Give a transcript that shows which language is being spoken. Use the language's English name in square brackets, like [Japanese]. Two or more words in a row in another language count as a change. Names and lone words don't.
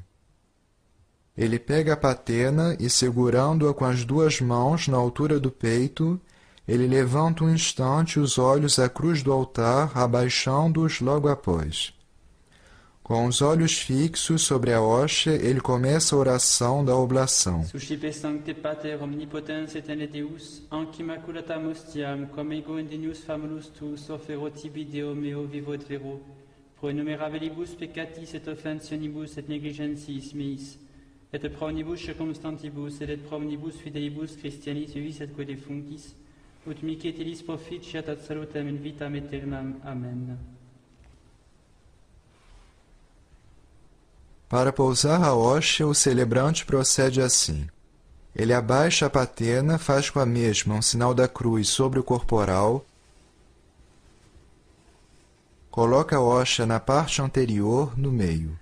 [Portuguese] Ele pega a patena e, segurando-a com as duas mãos na altura do peito, ele levanta um instante os olhos à cruz do altar, abaixando-os logo após. Com os olhos fixos sobre a hóstia, ele começa a oração da oblação. [Latin] Suscipe sancte pater omnipotens et Deus, anc immaculatam hostiam, cum ego indenius famulus tuus, offero tibi Deo meo vivo et vero, pro innumerabilibus peccatis et offensionibus et negligentis meis, et pro omnibus circumstantibus, et pro omnibus fidelibus Christianis vivis et quo defunctis, ut mihi et illis proficiat ad salutem in vitam aeternam. Amen. [Portuguese] Para pousar a hóstia, o celebrante procede assim. Ele abaixa a patena, faz com a mesma um sinal da cruz sobre o corporal, coloca a hóstia na parte anterior, no meio.